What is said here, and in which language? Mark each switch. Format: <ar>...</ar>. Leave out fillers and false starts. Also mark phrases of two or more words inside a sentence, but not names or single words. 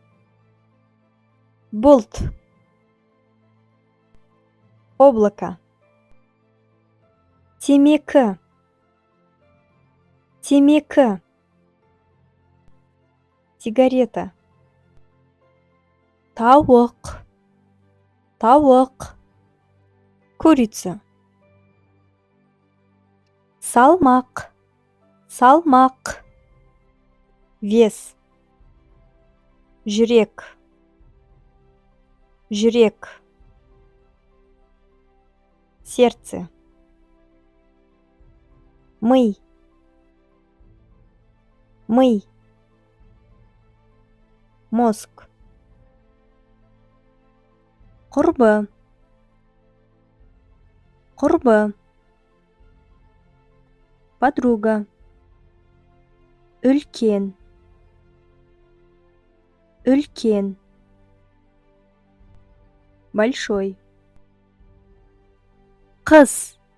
<kk>бұлт, облако, темекі, темекі, сигарета, тауық, тауық, курица, салмақ, салмақ, вес, жүрек, жүрек,</kk> <ru>сердце, мы, мозг,</ru> <kk>құрбы, құрбы, подруга, үлкен, үлкен, большой, қыз,</kk>